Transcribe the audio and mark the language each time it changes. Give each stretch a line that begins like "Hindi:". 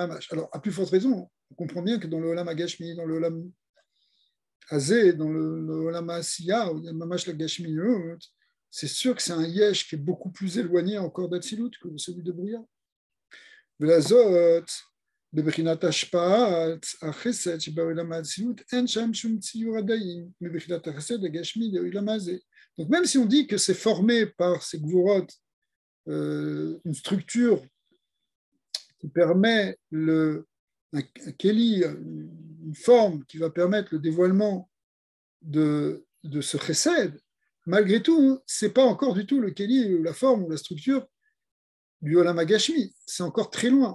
French: Alors, à plus forte raison, on comprend bien que dans le Olam Agashmi, dans le Olam Azé, dans le Olam Asiya, où il y a Mamash la Gashmiut, c'est sûr que c'est un yesh qui est beaucoup plus éloigné encore d'Atzilut que celui de Bria.
Hebrew: ולזאת, בבחינת השפעת החסד שבעולם האצילות, אין שם שום ציור עדיין מבחינת החסד הגשמי לעולם הזה.
French: Donc même si on dit que c'est formé par ces gvurot, une structure qui permet un keli, une forme qui va permettre le dévoilement de ce chesed, malgré tout, ce n'est pas encore du tout le keli, la forme ou la structure du Olam Agashmi. C'est encore très loin.